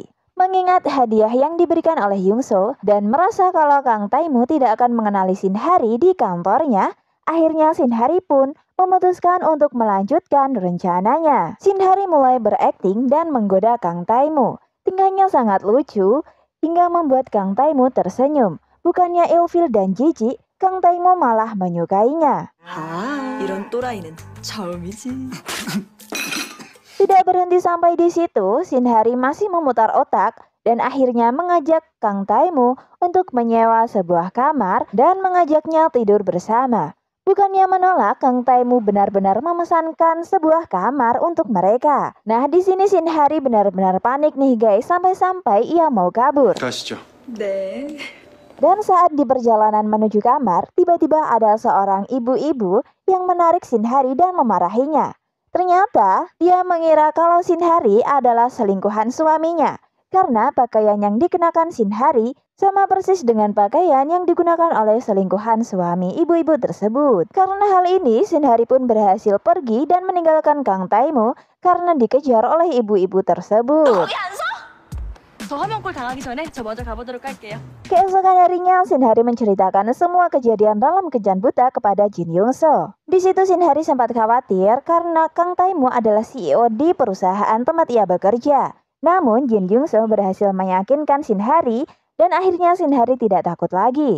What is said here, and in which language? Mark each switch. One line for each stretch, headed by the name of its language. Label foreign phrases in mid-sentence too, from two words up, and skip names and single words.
Indonesian: Mengingat hadiah yang diberikan oleh Yungso dan merasa kalau Kang Tae-mu tidak akan mengenali Shin Hari di kantornya, akhirnya Shin Hari pun memutuskan untuk melanjutkan rencananya. Shin Hari mulai berakting dan menggoda Kang Tae-mu. Tingkahnya sangat lucu hingga membuat Kang Tae-mu tersenyum. Bukannya ilfil dan jijik, Kang Tae-mu malah menyukainya.
Korean: 이런 또라이는 처음이지.
Indonesian: Tidak berhenti sampai di situ, Shin Hari masih memutar otak dan akhirnya mengajak Kang Tae-mu untuk menyewa sebuah kamar dan mengajaknya tidur bersama. Bukannya menolak, Kang Tae-mu benar-benar memesankan sebuah kamar untuk mereka. Nah, di sini Shin Hari benar-benar panik nih guys, sampai-sampai ia mau kabur.
Korean: 가시죠. 네.
Indonesian: Dan saat di perjalanan menuju kamar, tiba-tiba ada seorang ibu-ibu yang menarik Shin Hari dan memarahinya. Ternyata, dia mengira kalau Shin Hari adalah selingkuhan suaminya. Karena pakaian yang dikenakan Shin Hari sama persis dengan pakaian yang digunakan oleh selingkuhan suami ibu-ibu tersebut. Karena hal ini, Shin Hari pun berhasil pergi dan meninggalkan Kang Tae-mu karena dikejar oleh ibu-ibu tersebut.
Korean: 저 화면골 당하기 전에 저 먼저 가보도록 할게요.
Indonesian: Keesokan harinya, Shin Hari menceritakan semua kejadian dalam Kencan Buta kepada Jin Yongso. Di situ Shin Hari sempat khawatir karena Kang Tae-mu adalah CEO di perusahaan tempat ia bekerja. Namun Jin Yongso berhasil meyakinkan Shin Hari dan akhirnya Shin Hari tidak takut lagi.